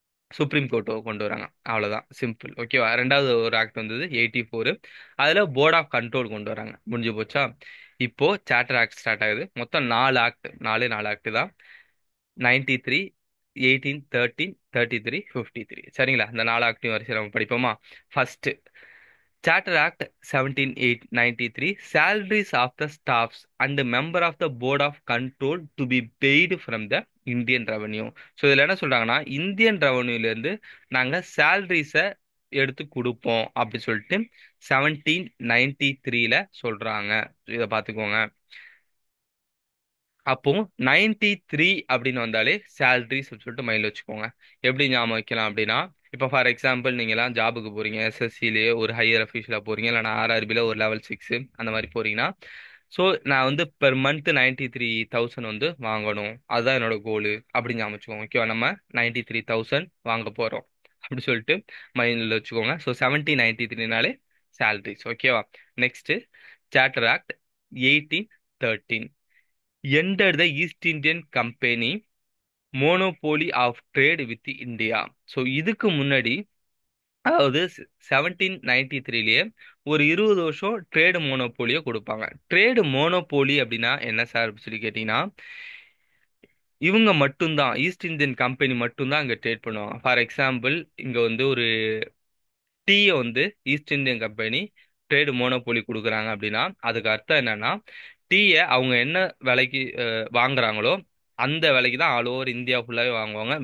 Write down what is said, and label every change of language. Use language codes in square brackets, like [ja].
[ta] Supreme கோர்ட்டோ கொண்டு வராங்க. அவ்வளவுதான், சிம்பிள். ஓகேவா? ரெண்டாவது ஒரு ஆக்ட் வந்தது 84. அதுல போர்ட் ஆஃப் கண்ட்ரோல் கொண்டு வராங்க. முடிஞ்சு போச்சா? இப்போ சார்ட்டர் ஆக்ட் ஸ்டார்ட் ஆகுது. மொத்தம் நாலு ஆக்ட், நாலு ஆக்ட் தான். 93, 18, 13, 33, 53. சரிங்களா? இந்த நாலு ஆக்டையும் வரிசை நம்ம படிப்போமா? [en] First, Charter Act 1793, salaries of the staffs and the member of the board of control to be paid from the Indian revenue. [ta] So இதில் என்ன சொல்றாங்கன்னா, இந்தியன் ரெவன்யூல இருந்து நாங்கள் சேலரிஸை எடுத்து கொடுப்போம் அப்படி சொல்லிட்டு 1793ல சொல்றாங்க. இதை பார்த்துக்கோங்க. அப்போ 93 அப்படின்னு வந்தாலே சேலரிஸ் சொல்லிட்டு மைண்ட்ல வச்சுக்கோங்க. எப்படி ஞாபகம் வைக்கலாம் அப்படின்னா, இப்போ [en] for example [ta] நீங்களாம் ஜாபுக்கு போறீங்க, எஸ்எஸ்சிலேயே ஒரு ஹையர் அஃபீஷியலாக போறீங்க, இல்லைனா ஆர்ஆர்பியில் ஒரு லெவல் 6 அந்த மாதிரி போறீங்கன்னா, ஸோ நான் வந்து [en] per month [ta] 93,000 வந்து வாங்கணும், அதுதான் என்னோட கோலு அப்படின்னு ஞாபகம் வச்சுக்கோங்க. ஓகேவா? நம்ம 93,000 வாங்க போறோம் அப்படி சொல்லிட்டு மைண்டில் வச்சுக்கோங்க. So 1793னாலே salaries. ஓகேவா? [en] Next, charter act 1813 entered the East Indian Company monopoly of trade with India. [ta] So இதுக்கு முன்னாடி, அதாவது 1793லயே ஒரு 20 வருஷம் ட்ரேடு மோனோபோலியை கொடுப்பாங்க. ட்ரேடு மோனோபோலி அப்படின்னா என்ன சார் அப்படி சொல்லி கேட்டீங்கன்னா, இவங்க மட்டும்தான், ஈஸ்ட் இந்தியன் கம்பெனி மட்டும்தான் அங்கே ட்ரேட் பண்ணுவாங்க. [en] for example, [ta] இங்க வந்து ஒரு டீயை வந்து east Indian company trade monopoly கொடுக்குறாங்க அப்படின்னா அதுக்கு அர்த்தம் என்னன்னா, டீயை அவங்க என்ன விலைக்கு வாங்குறாங்களோ அந்த விலைக்கு தான் [en] all over India [ta] ஃபுல்லாகவே வாங்குவாங்க.